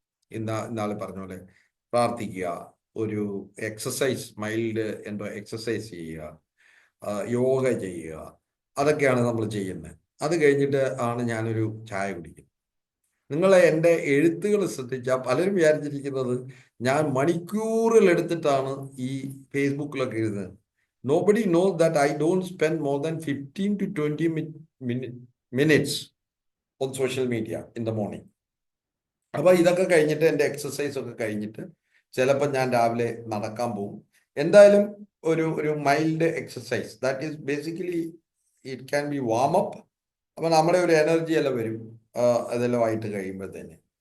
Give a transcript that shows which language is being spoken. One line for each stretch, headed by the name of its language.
Malayalam: ഇന്നാൾ പറഞ്ഞ പോലെ പ്രാർത്ഥിക്കുക, ഒരു എക്സസൈസ്, മൈൽഡ് എക്സസൈസ് ചെയ്യുക, യോഗ ചെയ്യുക, അതൊക്കെയാണ് നമ്മൾ ചെയ്യുന്നത്. അത് കഴിഞ്ഞിട്ട് ആണ് ഞാനൊരു ചായ കുടിക്കുന്നത്. നിങ്ങൾ എൻ്റെ എഴുത്തുകൾ ശ്രദ്ധിച്ചാൽ പലരും വിചാരിച്ചിരിക്കുന്നത് ഞാൻ മണിക്കൂറുകൾ എടുത്തിട്ടാണ് ഈ ഫേസ്ബുക്കിലൊക്കെ എഴുതുന്നത്.
English: Nobody knows that I don't spend more than 15 to 20 minutes on social media in the morning.
Malayalam: അപ്പോൾ ഇതൊക്കെ കഴിഞ്ഞിട്ട് എൻ്റെ എക്സസൈസ് ഒക്കെ കഴിഞ്ഞിട്ട് ചിലപ്പോൾ ഞാൻ രാവിലെ നടക്കാൻ പോകും. എന്തായാലും ഒരു
English: Mild exercise, that is basically it can be warm up.
Malayalam: അപ്പോൾ നമ്മുടെ ഒരു എനർജി എല്ലാം വരും അതെല്ലാം ആയിട്ട് കഴിയുമ്പോഴത്തേന്.